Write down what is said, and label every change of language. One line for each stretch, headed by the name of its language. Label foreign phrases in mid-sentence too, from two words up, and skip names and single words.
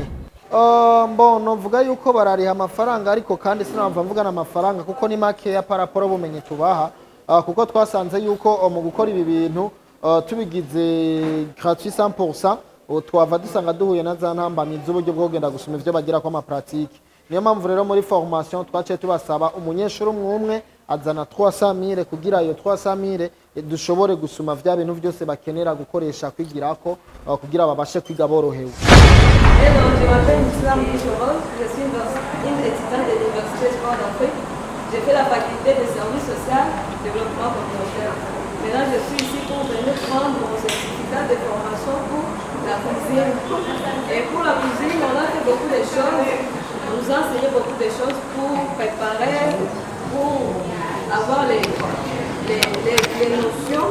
Rundi: Mbono mvuga yuko barariha amafaranga, ariko kandi sinamva mvugana amafaranga kuko ni make ya paraporo bumenye tubaha, kuko twasanze yuko mu gukora ibi bintu tubigize gratuit 100%, twava dusanga duhuye na za ntambamyi z'uburyo bwo genda gusoma ivyo bagira ko ama pratique. Niyo mpamvu rero muri formation twaciye tubasaba umunyeshuri umwe azana 300,000 kugira iyo 300,000 dushobore gusuma vya bintu byose bakenera gukoresha kwigirako kugira babashe kwiga borohewe.
French: Je m'appelle Islam Kishoro, je suis une étudiante de l'Université Sport d'Afrique. J'ai fait la faculté de services social et développement communautaire. Maintenant, je suis ici pour venir prendre mon certificat de formation pour la cuisine. Et pour la cuisine, on a fait beaucoup de choses. On nous a enseigné beaucoup de choses pour préparer, pour avoir les notions.